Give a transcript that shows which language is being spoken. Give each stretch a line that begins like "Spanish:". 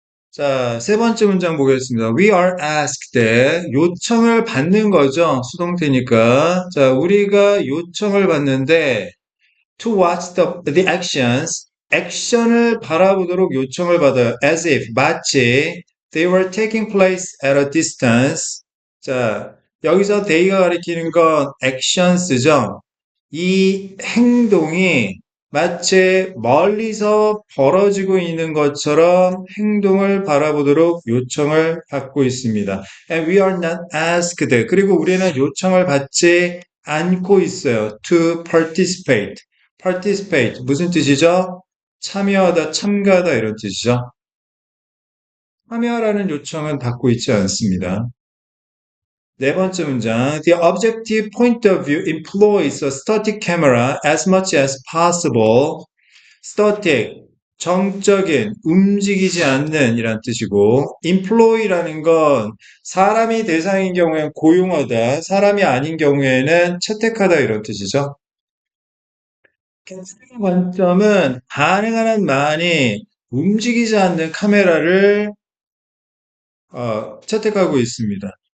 Korean: 자, 세 번째 문장 보겠습니다.
English: We are asked.
Korean: 요청을 받는 거죠. 수동태니까. 자, 우리가 요청을 받는데
English: to watch the actions.
Korean: 액션을 바라보도록 요청을 받아요.
English: As if,
Korean: 마치
English: they were taking place at a distance.
Korean: 자, 여기서 they가 가리키는 건 actions죠. 이 행동이 마치 멀리서 벌어지고 있는 것처럼 행동을 바라보도록 요청을 받고 있습니다.
English: And we are not asked.
Korean: 그리고 우리는 요청을 받지 않고 있어요.
English: To participate.
Korean: participate. 무슨 뜻이죠? 참여하다, 참가하다 이런 뜻이죠. 참여하라는 요청은 받고 있지 않습니다. 네 번째 문장.
English: The objective point of view employs a static camera as much as possible.
Korean: static, 정적인, 움직이지 않는 이란 뜻이고, employ라는 건 사람이 대상인 경우엔 고용하다, 사람이 아닌 경우에는 채택하다 이런 뜻이죠. 캔슬의 관점은 가능한 한 많이 움직이지 않는 카메라를 채택하고 있습니다.